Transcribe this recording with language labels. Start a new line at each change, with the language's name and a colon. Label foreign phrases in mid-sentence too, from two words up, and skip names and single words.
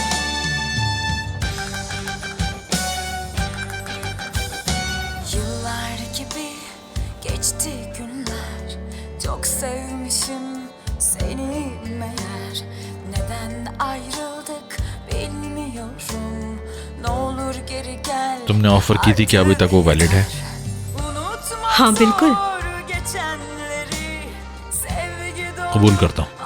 Turkish: Yıllar gibi geçti günler, çok sevmişim seni meğer. Neden ayrıldık bilmiyorum, ne olur geri gel.
Hindi: तुमने ऑफर की थी, क्या अभी तक वो वैलिड है? हाँ बिल्कुल। कबूल करता हूँ।